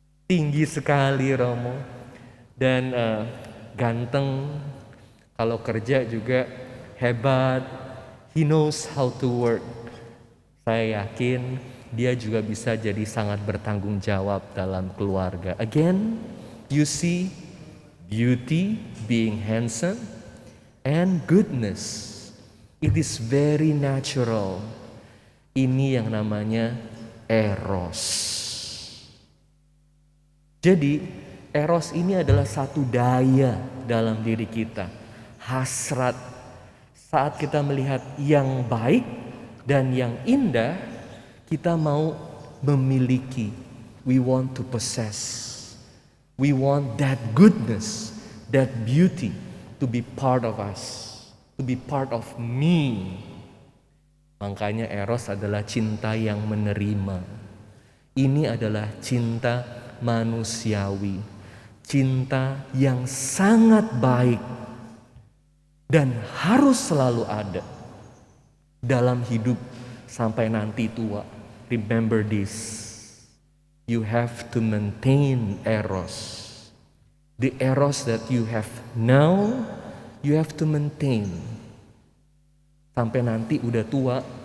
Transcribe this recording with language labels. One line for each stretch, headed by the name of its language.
Indonesian: tinggi sekali Romo, dan ganteng, kalau kerja juga hebat,
English: he knows how to work.
Indonesian: Saya yakin dia juga bisa jadi sangat bertanggung jawab dalam keluarga.
English: Again, you see beauty, being handsome, and goodness. It is very natural.
Indonesian: Ini yang namanya eros. Jadi eros ini adalah satu daya dalam diri kita. Hasrat saat kita melihat yang baik dan yang indah, kita mau memiliki.
English: We want to possess. We want that goodness, that beauty to be part of us, to be part of me.
Indonesian: Makanya eros adalah cinta yang menerima. Ini adalah cinta manusiawi, cinta yang sangat baik dan harus selalu ada dalam hidup sampai nanti tua.
English: Remember this, you have to maintain eros. The eros that you have now, you have to maintain
Indonesian: sampai nanti udah tua.